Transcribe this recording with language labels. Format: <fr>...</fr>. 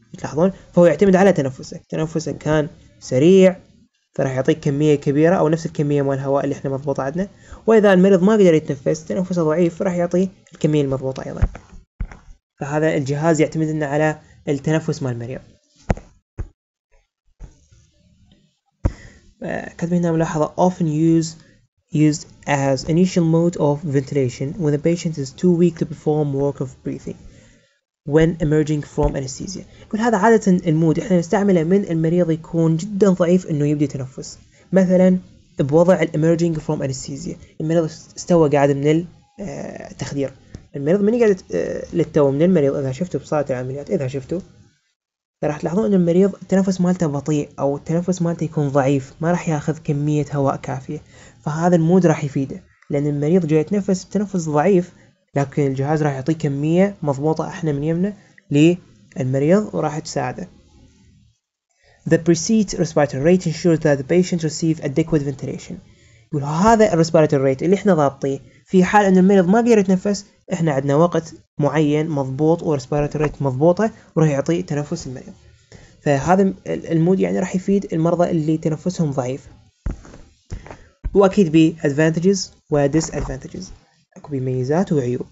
<ar>تلاحظون فهو يعتمد على تنفسك كان سريع فراح يعطيك كمية كبيرة أو نفس الكمية مال الهواء اللي احنا مضبوطة عندنا، وإذا المريض ما قدر يتنفس تنفسه ضعيف راح يعطي الكمية المضبوطة أيضا. فهذا الجهاز يعتمد لنا على التنفس مال المريض. كاتبين هنا ملاحظة</ar> <en>often used as initial mode of ventilation when the patient is too weak to perform work of breathing when emerging from anesthesia.</en> <ar>يقول هذا عادة المود احنا نستعمله من المريض يكون جدا ضعيف انه يبدي تنفس، مثلا بوضع</ar> <en>emerging from anesthesia،</en> <ar>المريض استوى قاعد من التخدير. المريض من يقعد للتو من المريض اذا شفته بصالة العمليات اذا شفته راح تلاحظون ان المريض التنفس مالته بطيء او التنفس مالته يكون ضعيف، ما راح ياخذ كمية هواء كافية. فهذا المود راح يفيده لان المريض جاي يتنفس بتنفس ضعيف لكن الجهاز راح يعطيه كمية مضبوطة احنا من يمنا للمريض وراح تساعده.</ar> <en>The preset respiratory rate ensures that the patient receive adequate ventilation.</en> <ar>يقول هذا الريسبيراتوري ريت اللي احنا ضابطيه في حال ان المريض ما قدر يتنفس احنا عندنا وقت معين مضبوط وريسبيراتوري ريت مضبوطة وراح يعطي تنفس المريض. فهذا المود يعني راح يفيد المرضى اللي تنفسهم ضعيف. واكيد ب advantages و disadvantages، اكو بميزات وعيوب.</ar>